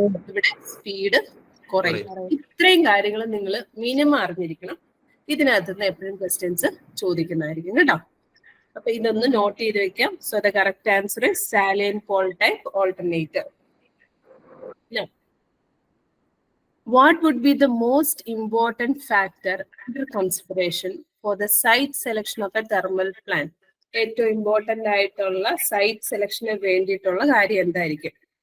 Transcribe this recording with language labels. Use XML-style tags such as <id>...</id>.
<ml>ഇവിടെ സ്പീഡ് കുറയും. ഇത്രയും കാര്യങ്ങൾ നിങ്ങൾ മിനിമം അറിഞ്ഞിരിക്കണം. ഇതിനകത്ത് നിന്ന് എപ്പോഴും ക്വസ്റ്റ്യൻസ് ചോദിക്കുന്നതായിരിക്കും കേട്ടോ. അപ്പൊ ഇതൊന്ന് നോട്ട് ചെയ്ത് വെക്കാം.</ml> <en>So the correct answer is salient pole type alternator. What would be the most important factor under consideration for the site selection of a thermal plant?</en> <ml>ഏറ്റവും ഇമ്പോർട്ടന്റ് ആയിട്ടുള്ള സൈറ്റ് സെലക്ഷന് വേണ്ടിയിട്ടുള്ള കാര്യം എന്തായിരിക്കും?</ml>